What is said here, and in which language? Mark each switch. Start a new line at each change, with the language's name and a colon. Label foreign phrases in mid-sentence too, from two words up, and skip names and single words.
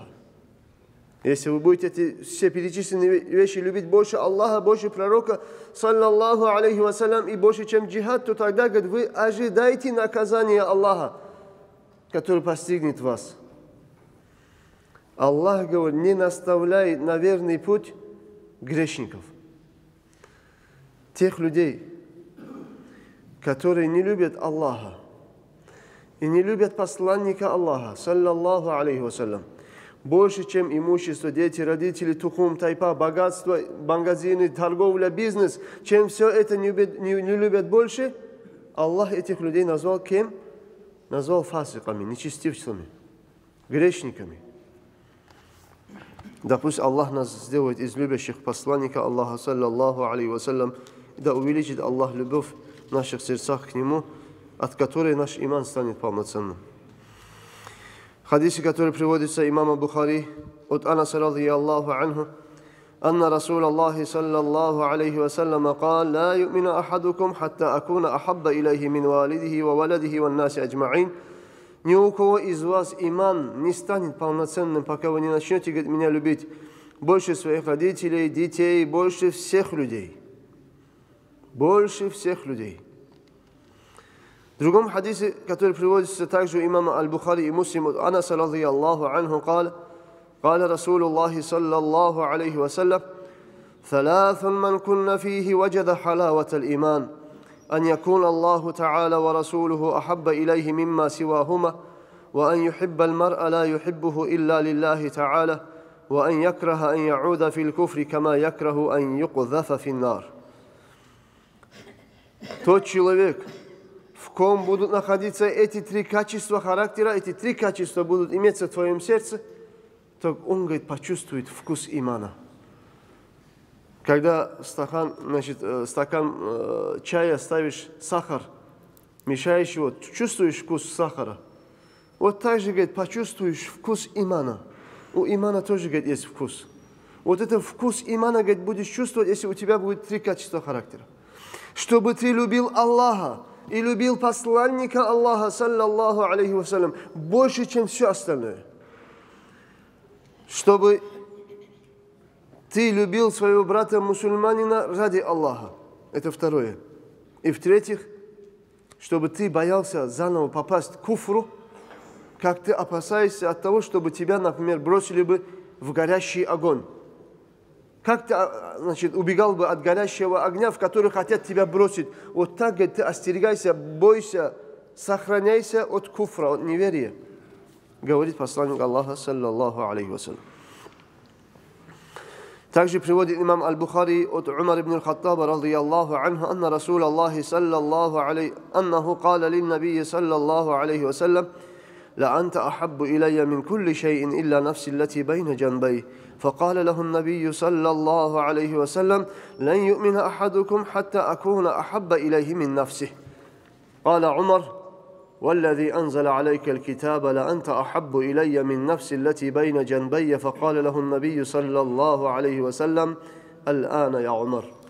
Russian: Если вы будете эти все перечисленные вещи любить больше Аллаха, больше пророка,
Arabic: صلى الله عليه وسلم,
Russian: и больше, чем джихад, то тогда, говорит, вы ожидаете наказания Аллаха, который постигнет вас. Аллах, говорит, не наставляет на верный путь грешников. Тех людей, которые не любят Аллаха и не любят посланника Аллаха,
Arabic: صلى الله عليه وسلم,
Russian: больше, чем имущество, дети, родители, тухум, тайпа, богатство, магазины, торговля, бизнес, чем все это не любят больше, Аллах этих людей назвал кем? Назвал фасиками, нечестивцами, грешниками. Да пусть Аллах нас сделает из любящих посланника Аллаха,
Arabic: صلى الله عليه وسلم,
Russian: и да увеличит Аллах любовь в наших сердцах к Нему, от которой наш иман станет полноценным. Хадисы, которые приводятся имама Бухари от Анаса
Arabic: رضي الله عنه, أن رسول الله صلى الله عليه وسلم قال لا يؤمن أحدكم حتى أكون أحب إليه من والده وولده والناس أجمعين.
Russian: Ни у кого из вас иман не станет полноценным, пока вы не начнете, говорит, меня любить больше своих родителей, детей, больше всех людей. Больше всех людей. В другом хадисе, который приводится также у имама Аль-Бухари и Муслим от Анаса
Arabic: رضي الله عنه, قال رسول الله صلى الله عليه وسلم ثلاث من كن فيه وجد حلاوة الإيمان أن يكون الله تعالى ورسوله أحب إليه مما سواهما وأن يحب المرء لا يحبه إلا لله تعالى وأن يكره أن يعود في الكفر كما يكره أن يقذف في النار.
Russian: Тот человек, в ком будут находиться эти три качества характера, эти три качества будут иметься в твоем сердце, то он, говорит, почувствует вкус имана. Когда стакан чая ставишь сахар, мешаешь его, чувствуешь вкус сахара. Вот так же, говорит, почувствуешь вкус имана. У имана тоже, говорит, есть вкус. Вот этот вкус имана, говорит, будешь чувствовать, если у тебя будет три качества характера. Чтобы ты любил Аллаха и любил посланника Аллаха,
Arabic: صلى الله عليه وسلم,
Russian: больше, чем все остальное. Чтобы ты любил своего брата-мусульманина ради Аллаха. Это второе. И в-третьих, чтобы ты боялся заново попасть к куфру, как ты опасаешься от того, чтобы тебя, например, бросили бы в горящий огонь. Как ты, убегал бы от горящего огня, в который хотят тебя бросить. Вот так, говорит, ты остерегайся, бойся, сохраняйся от куфра, от неверия. Говорит посланник Аллаха,
Arabic: صلى الله عليه وسلم.
Russian: Также приводит имам Аль-Бухари от Умар ибн Аль-Хаттаба,
Arabic: رضي الله عنه أن رسول الله صلى الله عليه أنه قال ل النبي صلى الله عليه وسلم, لأنت أحب إلي من كل شيء إلا نفسي التي بين جنبي فقال له النبي صلى الله عليه وسلم لن يؤمن أحدكم حتى أكون أحب إليه من نفسه قال عمر والذي أنزل عليك الكتاب لأنت أحب إلي من نفسي التي بين جنبي فقال له النبي صلى الله عليه وسلم الآن يا عمر.